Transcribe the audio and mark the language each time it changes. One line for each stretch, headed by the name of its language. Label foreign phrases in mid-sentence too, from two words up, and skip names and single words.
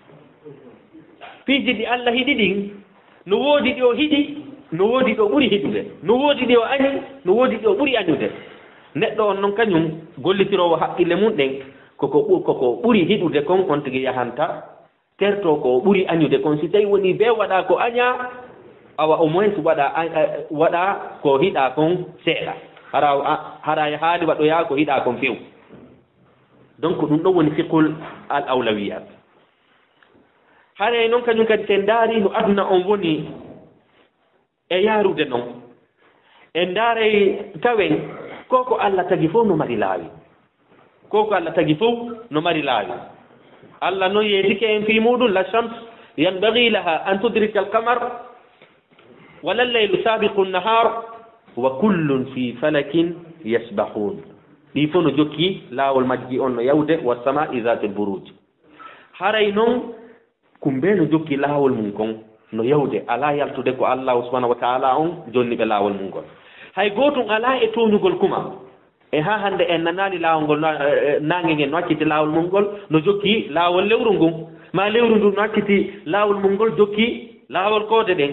Fula: piiji ɗi allah hiɗi ɗin no woodi ɗi o hiɗi, no woodi ɗo ɓuri hiɗude, no woodi ɗi o añi, no woodi ɗi o ɓuri añude. neɗɗo on noon kañum gollitirowo haqqille mum ɗen koko ɓuri hiɗude kon on tigi yahanta terto ko ɓuri añude kon. si tawi woni be waɗa ko aña, awa au moins waɗa ko hiɗa kon seeɗa, hara haali waɗoya ko hiɗa kon few. donc ɗum ɗon woni
Arabic: فقه الأولويات.
Fula: hare noon kañum kadi sen ndaari no aduna on woni e yaarude noon, en ndaaray tawen koko allah tagi fof no mari laawi, koko allah tagi fof no mari laawi.
Arabic: allah noon yeetike en fi muɗum لا الشمس ينبغي لها أن تدرك القمر ولا الليل سابق النهار وكل في فلك يسبحون.
Fula: ɗi fof no jokki laawol majji on no yawde
Arabic: والسماء ذات البروج.
Fula: haray noon kumbe no jokki laawol mum kon no yawde, ala yaltude ko
Arabic: الله سبحانه وتعالى
Fula: on jonni ɓe laawol mum ngol. hay gootum ala e toñugol kuma e ha hande en nanani laawol ngol nange ngen no acciti laawol mum ngol no jokki laawol lewru ngun, ma lewru ndu no acciti laawol mum ngol jokki laawol koode ɗen.